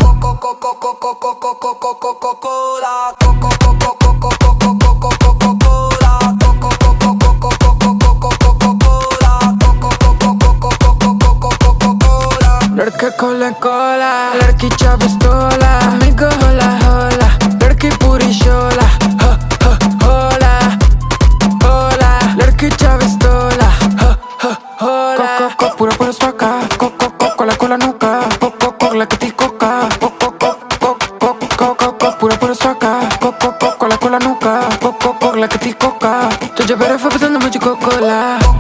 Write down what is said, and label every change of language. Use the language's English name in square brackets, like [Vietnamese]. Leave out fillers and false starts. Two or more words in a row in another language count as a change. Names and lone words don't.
[Hindi] लड़के खोले कोला, लड़की चा पिस्तौला, [Spanish] amigo hola hola, [Hindi] लड़की पूरी शोला, [Spanish] hola hola, [Hindi] लड़की चा पिस्तौला, होला। [Spanish] Coco pura pura suaca, coco la cola nuca, coco la que te coca, coco pura pura suaca, coco la cola nuca, coco la que te coca. [Hindi] तुझे बर्फ पसंद मुझको कोला।